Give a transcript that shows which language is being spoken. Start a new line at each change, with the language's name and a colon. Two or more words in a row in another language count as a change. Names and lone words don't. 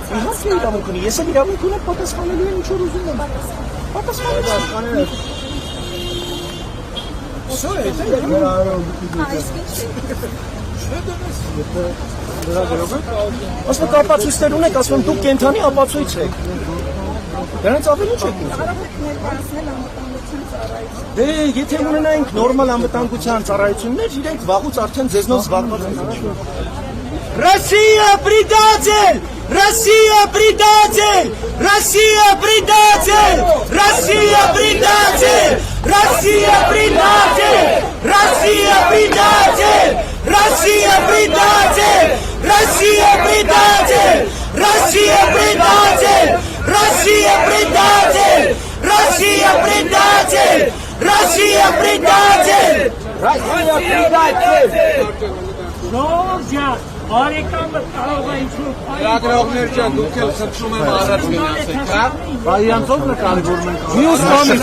Armenian: Իհարկե իրավունք ունի, ես էլ իրավունք ունեմ պատասխանելու եմ ինչ որ ուզում եմ։ Պատասխանել։ Սա է, Ասում եք ապացույցներ ունեք, ասում եմ դուք կենթանի ապացույց եք։ Դրանից ավելի չեք ուզում։ Կարող եք ներկայացնել անվտանգության ծառայություն։ Դե եթե ունենայինք նորմալ անվտանգության ծառայություններ, իրենք վաղուց արդեն ձեզնով զբաղված են։
Russian: Россия предатель! Россия предатель! Россия предатель! Россия предатель! Россия предатель! Россия предатель! Россия предатель! Россия предатель! Россия предатель! Россия предатель! Россия предатель! Россия предатель! Россия предатель!
Armenian: Ժողովուրդ, բարեկամը կարող է ինչ-որ Լրագրողներ ջան, դուք էլ խնդրում եմ առաջ գնացեք, հա։ Բա իրանցով նկարի որ մենք։ Մյուս բանը